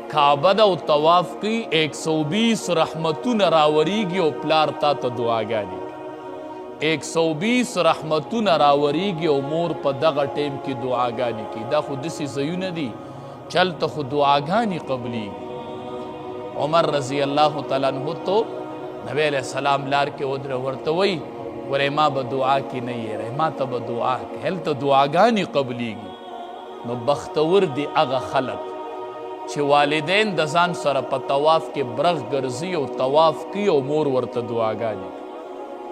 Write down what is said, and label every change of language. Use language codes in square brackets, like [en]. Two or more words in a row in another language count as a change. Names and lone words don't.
[ps] کعبه ده او طواف کوي، 120 رحمتونه راوریږي او پلار تا ته دعاګانې کوي. 120 رحمتونه راوریږي او مور په دغه ټیم کې دعاګانې کوي. دا خو داسې ځایونه دي چې هلته خو دعاګانې قبلیږي. عمر [ar] رضی الله تعالی عنہ [ps] تو نبی [ar] علیہ السلام [ps] لار کې ودره ورته وی ورې ما به دعا کې نه یې ما ته به دعا کې هلته دعاګانې قبلیږي. نو بختور دي هغه خلک چې والدین د ځان سره په طواف کې برغ ګرځي او طواف کوي او مور ورته دعاګانې کوي.